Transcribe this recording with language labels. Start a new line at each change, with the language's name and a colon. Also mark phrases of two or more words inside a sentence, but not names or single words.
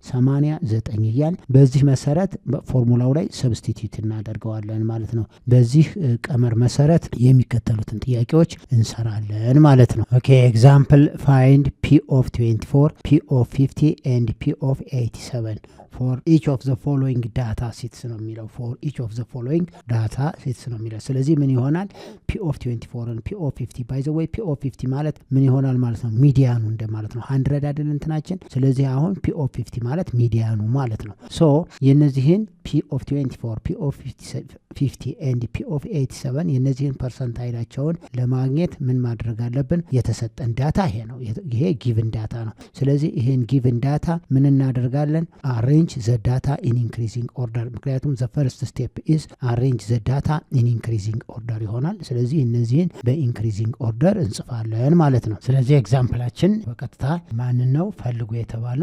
English: 89
Amharic: እያል በዚህ መሰረት ፎርሙላው ላይ ሰብስቲትዩት እናደርገዋለን ማለት ነው።
English: በዚህ ቀመር መሰረት የሚከተሉትን ጥያቄዎች እንሰራለን ማለት ነው። okay example find P of 24 P of 50 and P of 87 for each of the following data sets
Amharic: ነው የሚለው
English: for each of the following data sets
Amharic: ነው የሚለው። ስለዚህ ምን ይሆናል?
English: p of 24 and p of 50 by the way p of 50
Amharic: ማለት ምን ይሆናል ማለት ነው? ሚዲያኑ እንደማለት ነው። 100 አይደል እንትናችን። ስለዚህ አሁን
English: p of 50
Amharic: ማለት ሚዲያኑ ማለት ነው። ሶ የነዚህን
English: p of 24 p of 50 and p of 87
Amharic: የነዚህን ፐርሰንታይላቸውን ለማግኘት ምን ማድረግ አለብን? የተሰጠን ዳታ ይሄ ነው። ይሄ
English: given data
Amharic: ነው። ስለዚህ ይሄን
English: given data
Amharic: ምን እናደርጋለን?
English: arrange the data in increasing order።
Amharic: ምክንያቱም
English: the first step is arrange the data in increasing order
Amharic: ይሆናል። ስለዚህ እነዚህን
English: in increasing order
Amharic: እንጽፋለን ማለት ነው። ስለዚህ ኤግዛምፕላችን በቀጥታ ማንን ነው ፈልጉ የተባለው?